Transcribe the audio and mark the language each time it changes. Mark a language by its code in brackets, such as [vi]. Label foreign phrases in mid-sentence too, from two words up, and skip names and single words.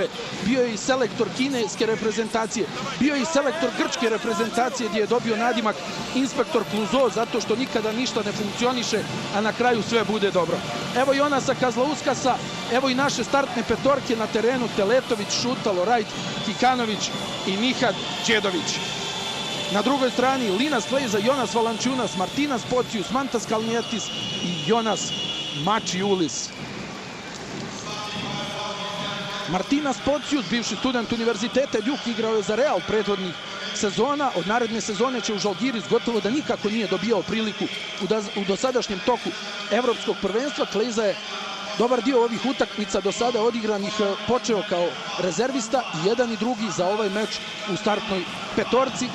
[bs] Bio je i selektor kineske reprezentacije, bio je i selektor grčke reprezentacije gdje je dobio nadimak inspektor Kluzo zato što nikada ništa ne funkcioniše, a na kraju sve bude dobro. Evo Jonasa Kazlauskasa, evo i naše startne petorke na terenu: Teletović, Šutalo, Rajt, Kikanović i Nihat Đedović. Na drugoj strani Linas Kleiza, Jonas Valančiūnas, Martinas Pocius, Mantas Kalnietis i Jonas Mačiulis. Martinas Pocius, bivši student Univerziteta Duke, igrao je za Real prethodnih sezona. Od naredne sezone će u Žalgiris, gotovo da nikako nije dobijao priliku u dosadašnjem toku evropskog prvenstva. Kleiza je dobar dio ovih utakmica do sada odigranih počeo kao rezervista, i jedan i drugi za ovaj meč u startnoj petorci.